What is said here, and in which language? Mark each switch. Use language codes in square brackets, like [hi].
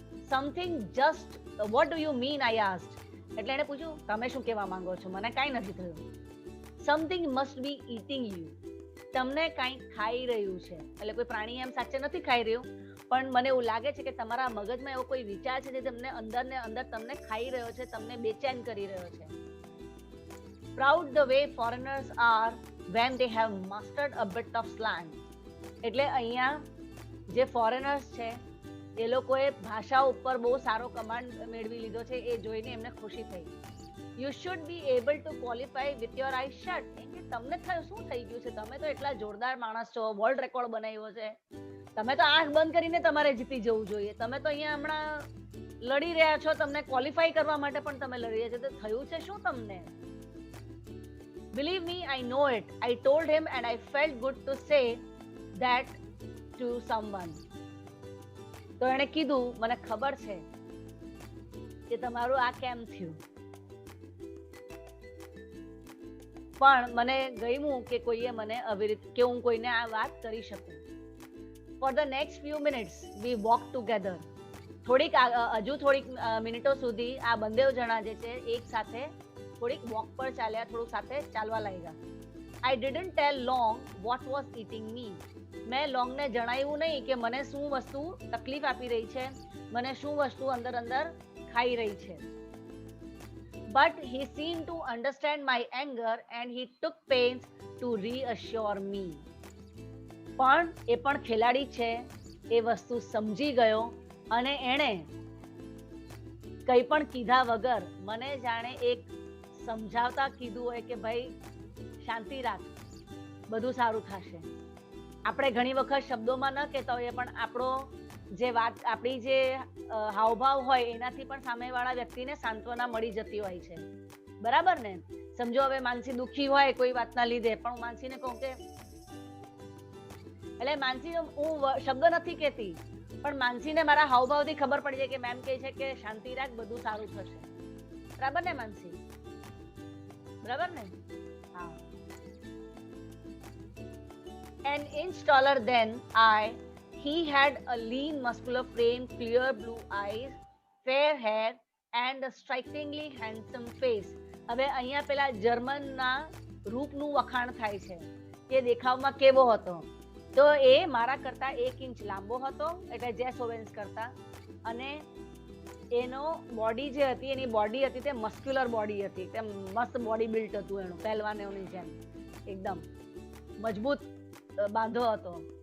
[en] Something just what do you mean I asked. [gu] એટલે એને પૂછ્યું તમે શું કહેવા માંગો છો, મને કાંઈ નથી થયું. [en] Something must be eating you. [gu] તમને કાંઈક ખાઈ રહ્યું છે. એટલે કોઈ પ્રાણી એમ સાચે નથી ખાઈ રહ્યું, પણ મને એવું લાગે છે કે તમારા મગજમાં એવો કોઈ વિચાર છે જે તમને અંદર ને અંદર તમને ખાઈ રહ્યો છે, તમને બેચેન કરી રહ્યો છે. [en] Proud the way foreigners are when they have mastered a bit of slang. [gu] એટલે અહીંયા જે ફોરેનર્સ છે એ લોકોએ ભાષા ઉપર બહુ સારો કમાન્ડ મેળવી લીધો છે, એ જોઈને એમને ખુશી થઈ. [en] You should be able to qualify with your eye shut. [gu] એમ કે તમને શું થઈ ગયું છે, તમે તો એટલા જોરદાર માણસ છો, વર્લ્ડ રેકોર્ડ બનાવ્યો છે, તમે તો આંખ બંધ કરીને તમારે જીતી જવું જોઈએ, તમે તો અહીંયા હમણાં લડી રહ્યા છો, તમને ક્વોલિફાઈ કરવા માટે પણ તમે લડી રહ્યા છો, તો થયું છે શું તમને. [en] Believe me, I know it. I told him and I felt good to say that to someone. [gu] તો એણે કીધું, મને ખબર છે કે તમારું આ કેમ થયું, પણ મને ગમ્યું કે કોઈએ મને આવી રીતે કે હું કોઈને આ વાત કરી શકું. [en] For the next few minutes we walked together. [gu] હજુ થોડીક મિનિટો સુધી આ બંને જણા જે છે એક સાથે થોડીક વોક પર ચાલ્યા, થોડુંક સાથે ચાલવા લાગ્યા. [en] I didn't tell Long what was eating me. [gu] મેં લોંગને જણાવ્યું નહીં કે મને શું વસ્તુ તકલીફ આપી રહી છે, મને શું વસ્તુ અંદર અંદર ખાઈ રહી છે. [en] But he seemed to understand my anger and he took pains to reassure me. [gu] પણ એ પણ ખેલાડી છે, એ વસ્તુ સમજી ગયો અને એણે કંઈ પણ કીધા વગર મને જાણે એક સમજાવતા કીધું હોય કે ભાઈ શાંતિ રાખ, બધું સારું થશે. આપણે ઘણી વખત શબ્દોમાં ન કહેતા હોઈએ, પણ આપણો જે વાત, આપણી જે હાવભાવ હોય એનાથી પણ સામેવાળા વ્યક્તિને સાંત્વના મળી જતી હોય છે. બરાબર ને? સમજો હવે માનસી દુઃખી હોય કોઈ વાતના લીધે, પણ હું માનસીને કહું કે, એટલે માનસી હું શબ્દ નથી કહેતી, પણ માનસીને મારા હાવભાવથી ખબર પડી જાય કે મેમ કહે છે કે શાંતિ રાખ, બધું સારું થશે. બરાબર ને માનસી? બરાબર ને? હા. [en] An inch taller than I, he had a lean muscular frame, clear blue eyes, fair hair and a strikingly handsome face. [gu] હવે અહીંયા પેલા જર્મનના રૂપનું વખાણ થાય છે કે દેખાવમાં કેવો હતો. તો એ મારા કરતા 1 ઇંચ લાંબો હતો, એટલે જેસ ઓવેન્સ કરતા, અને એનો બોડી જે હતી, એની બોડી હતી તે મસ્ક્યુલર બોડી હતી, તે મસ્ત બોડી બિલ્ટ હતું એનું, પહેલવાનોની જેમ એકદમ મજબૂત બાંધો હતો.